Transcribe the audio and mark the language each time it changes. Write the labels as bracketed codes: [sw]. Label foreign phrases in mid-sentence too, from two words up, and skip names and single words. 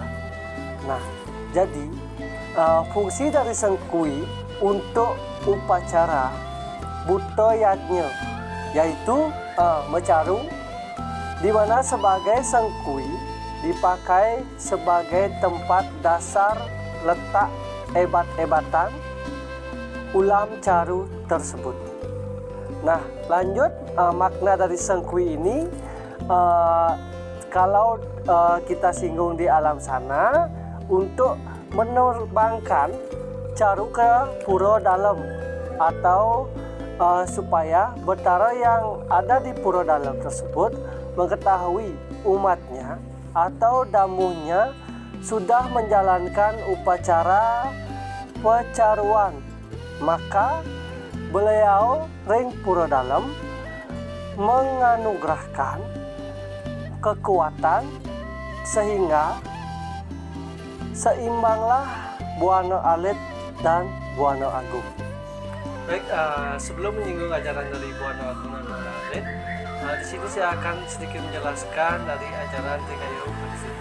[id] Nah, jadi fungsi dari sengkui untuk upacara Buto Yajna yaitu mecaru, di mana sebagai sengkui dipakai sebagai tempat dasar letak ebat-ebatan ulam caru tersebut. Nah, lanjut makna dari sengkui ini, kalau kita singgung di alam sana untuk menerbangkan caru ke pura dalam, atau supaya betara yang ada di pura dalam tersebut mengetahui umatnya atau damuhnya sudah menjalankan upacara pecaruan, maka beliau ring pura dalam menganugerahkan kekuatan sehingga seimbanglah Buana Alit dan Buana Agung. Baik, sebelum menyinggung ajaran dari Buana Agung dan Buana Alit, di sini saya akan sedikit menjelaskan dari ajaran Trikayo Parisudha.